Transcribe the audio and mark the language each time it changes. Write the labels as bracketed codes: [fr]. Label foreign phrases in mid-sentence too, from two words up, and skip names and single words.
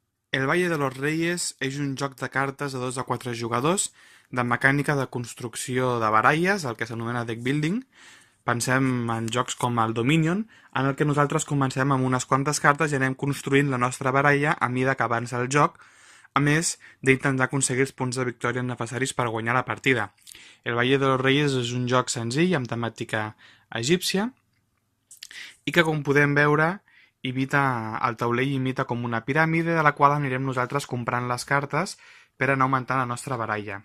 [ca] El Valle de los Reyes és un joc de cartes de 2 a 4 jugadors de mecànica de construcció de baralles, el que s'anomena [en] deck building. [ca] Pensem en jocs com el Dominion, en el que nosaltres comencem amb unes quantes cartes i anem construint la nostra baralla a mida que avança el joc, a més d'intentar aconseguir els punts de victòria necessaris per guanyar la partida. El Valle de los Reyes és un joc senzill amb temàtica egípcia i que, com podem veure, el taulell imita com una piràmide de la qual anirem nosaltres comprant les cartes per anar augmentant la nostra baralla.